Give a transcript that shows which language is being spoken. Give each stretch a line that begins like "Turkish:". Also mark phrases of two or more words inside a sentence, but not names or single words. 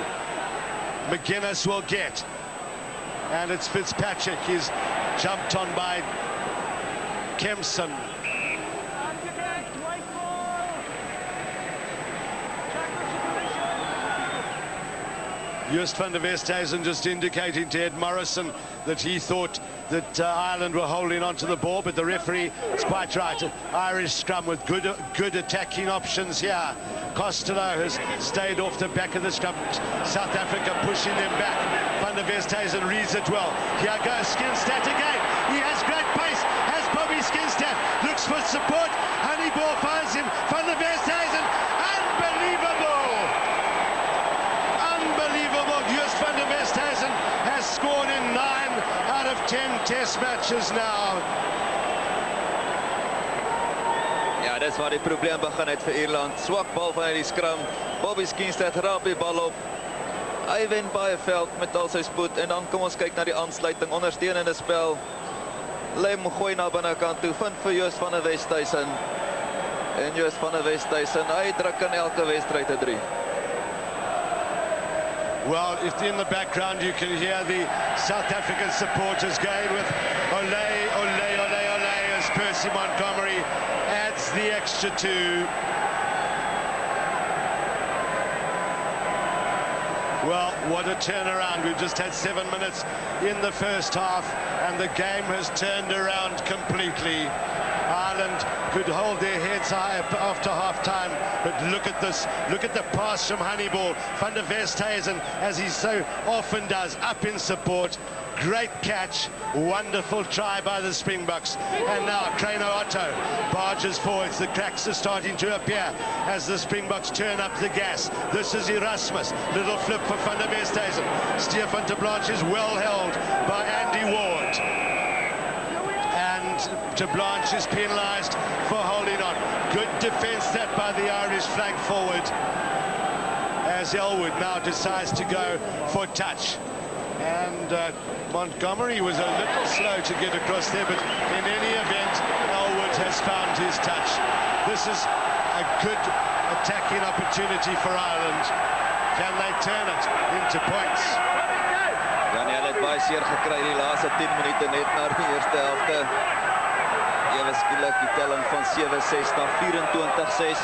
English: McGuinness will get. And it's Fitzpatrick. He's jumped on by Kempson. Just van der Westhuizen just indicating to Ed Morrison that he thought that Ireland were holding on to the ball, but the referee is quite right. Irish scrum with good attacking options here. Costello has stayed off the back of the scrum. South Africa pushing them back. Van der Westhuizen reads it well. Here goes Skinstad again. He has great pace. Has Bobby Skinstad. Looks for support. Honeyball finds him. Van der Westhuizen. Unbelievable! Unbelievable. Just Van der Westhuizen has scored in 9 out of 10 test matches now.
Afrikaans: Ja, dis waar die probleem begin het vir Ierland. Swak bal vanuit die skram. Bobby Skinstad raap die bal op. Hy wen baie veld met al sy spoed en dan kom ons kyk na die aansluiting, ondersteunende spel. Lem gooi na binnekant toe, vind vir Joost van der Westhuizen. En Joost van der Westhuizen, hy druk in elke wedstryd 'n 3.
English: Well, if in the background you can hear the South African supporters going with ole, ole, ole, ole as Percy Montgomery adds the extra 2. Well, what a turnaround. We've just had 7 minutes in the first half and the game has turned around completely. Ireland could hold their heads high after half-time, but look at this. Look at the pass from Honeyball. Van der Westhuizen, as he so often does, up in support. Great catch. Wonderful try by the Springboks. And now Crano Otto barges forwards. The cracks are starting to appear as the Springboks turn up the gas. This is Erasmus. Little flip for Van der Westhuizen. Stefan de Blanche is well held by Andy Ward. And de Blanche is penalised for holding on. Good defence that by the Irish flank forward, as Elwood now decides to go for touch. And Montgomery was a little slow to get across there, but in any event, Elwood has found his touch. This is a good attacking opportunity for Ireland. Can they turn it into points?
Afrikaans: Daniel het baie seer gekry die laaste 10 minute net na die eerste helfte. Ewe skielik die telling van 7-6 na 24-6.